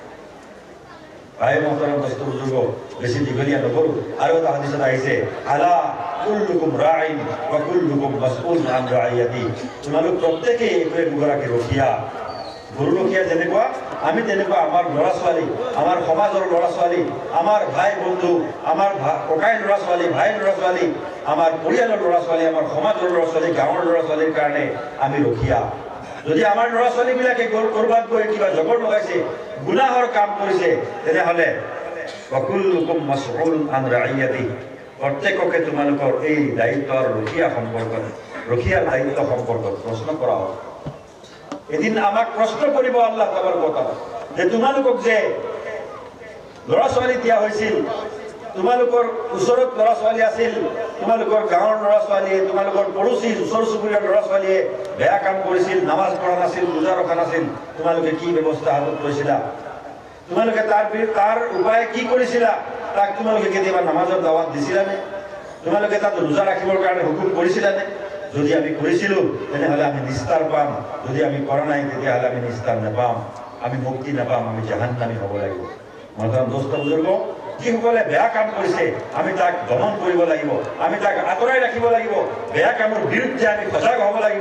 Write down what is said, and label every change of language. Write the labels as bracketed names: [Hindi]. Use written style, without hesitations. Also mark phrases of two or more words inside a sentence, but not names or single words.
[Assamese] ভাই মহতৰম দোস্ত বুজুৰ্গ বেছি দীঘলীয়া নকৰোঁ আৰু এটা হাদিসত আহিছে [Arabic] ألا كلكم راع وكلكم مسؤول عن رعيته [Assamese] তোমালোক প্ৰত্যেকেই একোগৰাকী ৰখীয়া গৰু ৰখীয়া যেনেকুৱা আমি তেনেকুৱা আমাৰ ল'ৰা ছোৱালী আমাৰ সমাজৰ ল'ৰা ছোৱালী আমাৰ ভাই বন্ধু আমাৰ ককাই ল'ৰা ছোৱালী ভাই ল'ৰা ছোৱালী আমাৰ পৰিয়ালৰ ল'ৰা ছোৱালী আমাৰ সমাজৰ ল'ৰা ছোৱালী গাঁৱৰ ল'ৰা ছোৱালীৰ কাৰণে আমি ৰখীয়া যদি আমাৰ ল'ৰা ছোৱালীবিলাকে ক'ৰবাত গৈ কিবা জগৰ লগাইছে গুনাহৰ কাম কৰিছে তেনেহ'লে [Arabic] وكلكم مسؤول عن رعيته [Assamese] প্ৰত্যেককে তোমালোকৰ এই দায়িত্বৰ ৰখীয়াৰ দায়িত্ব সম্পৰ্কত প্ৰশ্ন কৰা হ'ব এদিন আমাক প্ৰশ্ন কৰিব [Arabic] الله تبارك وتعالى [Assamese] যে তোমালোকক যে ল'ৰা ছোৱালী দিয়া হৈছিল তোমালোকৰ ওচৰত ল'ৰা ছোৱালী আছিল তোমালোকৰ গাঁৱৰ ল'ৰা ছোৱালীয়ে তোমালোকৰ পড়োশী ওচৰ চুবুৰীয়াৰ ল'ৰা ছোৱালীয়ে বেয়া কাম কৰিছিল নামাজ পঢ়া নাছিল ৰোজা ৰখা নাছিল তোমালোকে কি ব্যৱস্থা হাতত লৈছিলা তোমালোকে তাৰ উপায়ে কি কৰিছিলা তাক তোমালোকে কেতিয়াবা নামাজৰ দাৱাত দিছিলানে তোমালোকে তাত ৰোজা ৰাখিবৰ কাৰণে হুকুম কৰিছিলানে যদি আমি কৰিছিলোঁ তেনেহ'লে আমি নিস্তাৰ পাম যদি আমি কৰা নাই তেতিয়াহ'লে আমি নিস্তাৰ নাপাম আমি মুক্তি নাপাম আমি জাহান্নামী হ'ব লাগিব মহতৰম দোস্ত বুজুৰ্গ যিসকলে বেয়া কাম কৰিছে আমি তাক দমন কৰিব লাগিব, আমি তাক আঁতৰাই ৰাখিব লাগিব, বেয়া কামৰ বিৰুদ্ধে আমি সজাগ হ'ব লাগিব।